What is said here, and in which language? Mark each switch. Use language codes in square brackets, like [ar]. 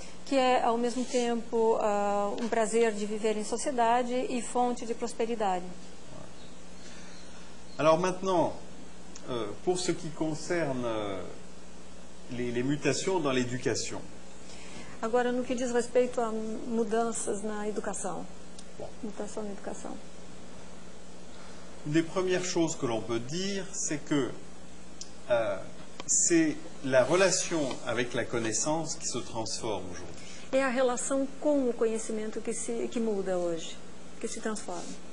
[pt] que é, ao mesmo tempo, um prazer de viver em sociedade e fonte de prosperidade. [fr] Alors maintenant, pour ce qui concerne les mutations dans l'éducation, [pt] Agora, no que diz respeito a mudanças na educação, Bom. mutação na educação. [fr] une des premières choses que l'on peut dire, c'est que c'est la relation avec la connaissance qui se transforme aujourd'hui. [pt] É a relação com o conhecimento que muda hoje, que se transforma.